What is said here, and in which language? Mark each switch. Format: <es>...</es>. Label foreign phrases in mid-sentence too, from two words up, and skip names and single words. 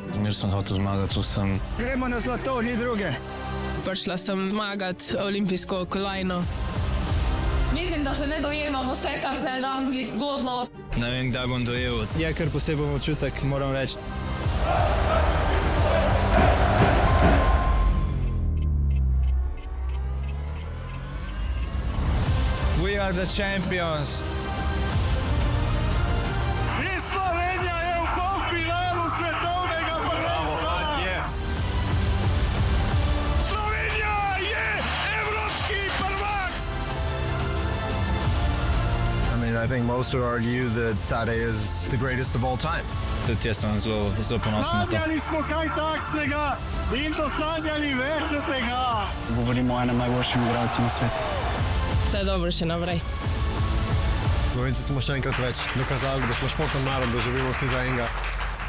<sl>Ker sem hotel zmagati, tu sem. Gremo na zlato, ni druge. Prišla sem zmagati olimpijsko kolajno. Mislim, da še ne dojemamo vse, kar se je danes zgodilo. Ne vem, kdaj bom dojel. Je kar poseben občutek, moram reči.</sl> <en>We are the champions.</en> <sl>In Slovenija je v polfinalu svetovnega prvenstva. Slovenija je evropski prvak.</sl> <en>I mean, I think most would argue that Tadej is the greatest of all time.</en> <sl>Tudi jaz sem zelo ponosen na to. Sanjali smo kaj takšnega in dosanjali več od tega. Govorimo o enem najboljšem igralcu na svetu. Vse dobro še naprej. Slovenci smo še enkrat več dokazali, da smo športni narod, da živimo vsi za enega.</sl>